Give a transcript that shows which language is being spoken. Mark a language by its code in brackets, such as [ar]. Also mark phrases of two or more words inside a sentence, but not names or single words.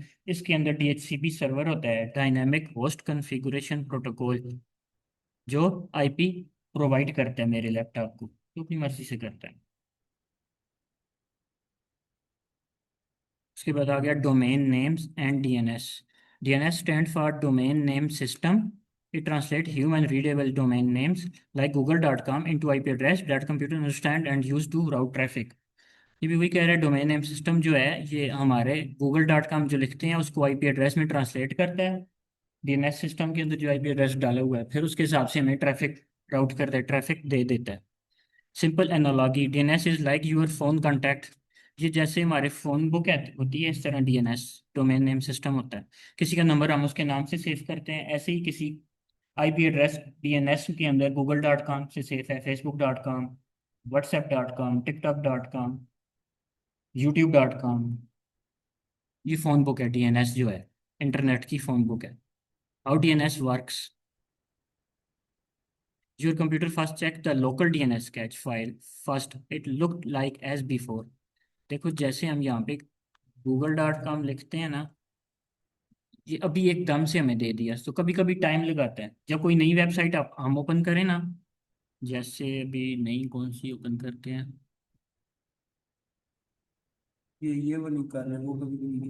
[hi] इसके अंदर [en] DHCP server [hi] होता है, [en] dynamic host configuration protocol, [hi] जो आईपी प्रोवाइड करता है मेरे लैपटॉप को, तो अपनी मर्जी से करता है। उसके बाद आ गया [en] domain names and DNS. DNS stand for domain name system. it translate human readable domain names like google.com into IP address that computer understand and use to route traffic। [hi] ये भी वही कह रहा है, [en] domain name system [hi] जो है ये हमारे google.com जो लिखते हैं उसको [en] IP address [hi] में ट्रांसलेट करता है [en] DNS system [hi] के अंदर, जो [en] IP address [hi] डाला हुआ है, फिर उसके हिसाब से हमें [en] traffic route [hi] करता है, ट्रैफिक दे देता है। [en] simple analogy, DNS is like your phone contact. [hi] ये जैसे हमारे [en] phone book [hi] है होती है, इस तरह [en] DNS domain name system [hi] होता है। किसी का नंबर हम उसके नाम से सेव करते हैं, ऐसे ही किसी [en] IP address DNS [hi] के अंदर google.com से सेफ है, facebook.com, whatsapp.com, tiktok.com, youtube.com। ये [en] phone book [hi] है डीएनएस जो है, इंटरनेट की [en] phone book [hi] है। [en] how DNS works, your computer first check the local DNS cache file first, it looked like as before। [hi] देखो जैसे हम यहाँ पे google.com लिखते हैं ना, ये अभी एकदम से हमें दे दिया, तो कभी कभी टाइम लगाता है जब कोई नई वेबसाइट आप हम ओपन करें ना। जैसे अभी नई कौन सी ओपन करते हैं। ये वाली कर रहे हैं वो कभी कभी।